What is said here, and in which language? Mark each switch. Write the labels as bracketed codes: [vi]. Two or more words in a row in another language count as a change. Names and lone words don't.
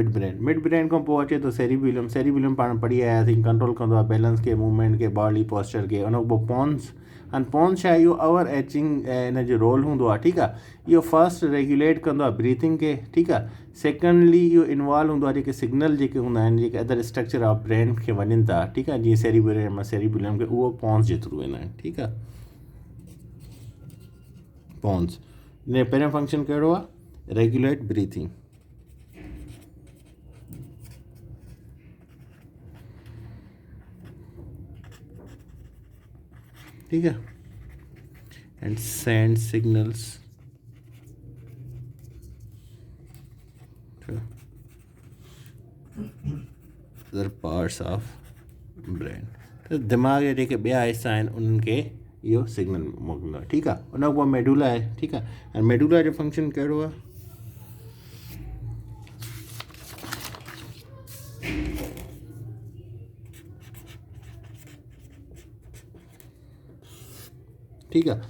[en] mid brain [sd] खां पोइ अचे थो सेरिबेलम पाण पढ़ी आयासीं, कंट्रोल कंदो आहे बैलेंस खे, मूवमेंट खे, [en] body posture [sd] खे। उन खां पोइ पॉन्स, ऐं पॉन्स छा आहे? इहो [en] over arching [sd] इन जो रोल हूंदो आहे, ठीकु आहे, इहो [en] first regulate [sd] कंदो आहे ब्रीथिंग खे, ठीकु आहे। सेकेंडली इहो इन्वॉल्व हूंदो आहे जेके सिग्नल जेके हूंदा आहिनि, जेके [en] other structure of brain [sd] खे वञनि था, ठीकु आहे, जीअं सेरिबेलम खे, उहो पॉन्स जे थ्रू वेंदा आहिनि, ठीकु आहे। पॉन्स इन जो पहिरियों फंक्शन कहिड़ो आहे? [en] regulate breathing, [hi] ठीक है, [en] and send signals to other parts of brain। [sd] तो दिमाग जे जेके ॿिया हिस्सा आहिनि उन्हनि खे इहो सिग्नल मोकिलींदो आहे, ठीकु आहे। उन खां पोइ मेडुला आहे, ठीकु आहे, ऐं मेडुला जो फंक्शन कहिड़ो आहे? ठीकु आहे।